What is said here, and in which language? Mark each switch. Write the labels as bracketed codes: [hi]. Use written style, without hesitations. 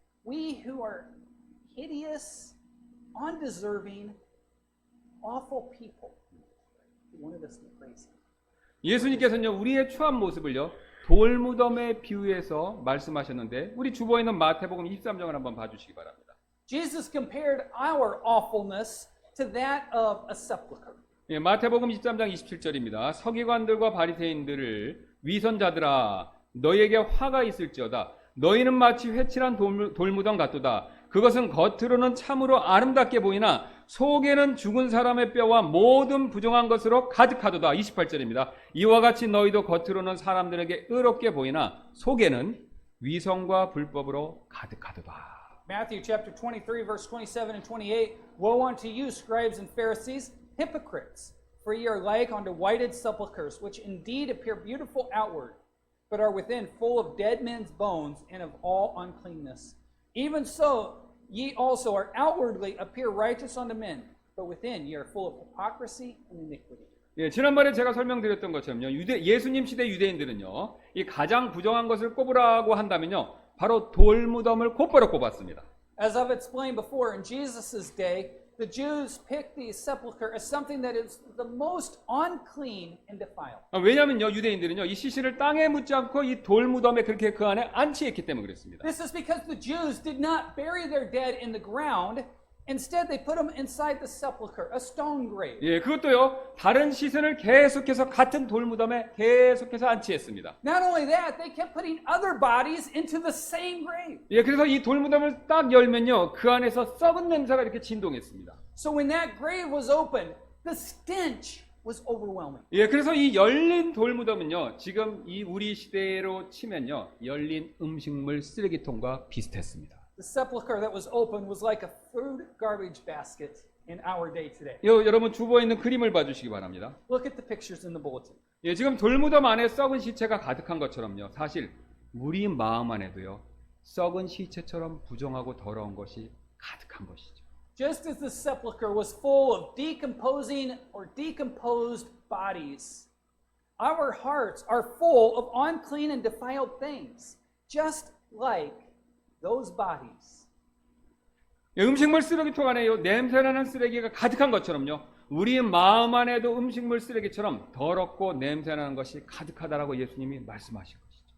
[en] We who are hideous, undeserving, awful people. He wanted us to praise Him. [ko] 예수님께서는요 우리의 추한 모습을요 돌무덤에 비유해서 말씀하셨는데 우리 주보에 있는 마태복음 23장을 한번 봐주시기 바랍니다. [en] Jesus compared our awfulness to that of a sepulcher. [ko] 예, 마태복음 23장 27절입니다. 서기관들과 바리새인들을 위선자들아 너희에게 화가 있을지어다. 너희는 마치 회칠한 돌무덤 같도다. 그것은 겉으로는 참으로 아름답게 보이나 속에는 죽은 사람의 뼈와 모든 부정한 것으로 가득하도다. 28절입니다. 이와 같이 너희도 겉으로는 사람들에게 의롭게 보이나 속에는 위선과 불법으로 가득하도다. [en] Matthew chapter 23 verse 27 and 28. Woe unto you, scribes and Pharisees, hypocrites, for ye are like unto whited sepulchres, which indeed appear beautiful outward, but are within full of dead men's bones and of all uncleanness. Even so, ye also are outwardly appear righteous unto men, but within ye are full of hypocrisy and iniquity. [ko] 예, 지난번에 제가 설명드렸던 것처럼요. 예수님 시대 유대인들은요. 이 가장 부정한 것을 꼽으라고 한다면요. 바로 돌무덤을 곧바로 꼽았습니다. [en] As I've explained before, in Jesus' day, the Jews picked the sepulcher as something that is the most unclean and defiled. [ko] 왜냐하면요 유대인들은요 이 시신을 땅에 묻지 않고 이 돌무덤에 그렇게 그 안에 안치했기 때문에 그랬습니다. [en] This is because the Jews did not bury their dead in the ground. Instead, they put them inside the sepulcher, a stone grave. [ko] 예, 그것도요 다른 시신을 계속해서 같은 돌무덤에 계속해서 안치했습니다. [en] Not only that, they kept putting other bodies into the same grave. [ko] 예, 그래서 이 돌무덤을 딱 열면요 그 안에서 썩은 냄새가 이렇게 진동했습니다. [en] So when that grave was opened, the stench was overwhelming. [ko] 예, 그래서 이 열린 돌무덤은요 지금 이 우리 시대로 치면요 열린 음식물 쓰레기통과 비슷했습니다. [en] The sepulcher that was opened was like a food garbage basket in our day today. [ko] 여러분 주보에 있는 그림을 봐주시기 바랍니다. [en] Look at the pictures in the bulletin. [ko] 예, 지금 돌무덤 안에 썩은 시체가 가득한 것처럼요. 사실 우리 마음 안에도요. 썩은 시체처럼 부정하고 더러운 것이 가득한 것이죠. [en] Just as the sepulcher was full of decomposing or decomposed bodies, our hearts are full of unclean and defiled things, just like those bodies. [ko] 예, 음식물 쓰레기통 안에요. 냄새나는 쓰레기가 가득한 것처럼요. 우리 마음 안에도 음식물 쓰레기처럼 더럽고 냄새나는 것이 가득하다라고 예수님이 말씀하신 것이죠.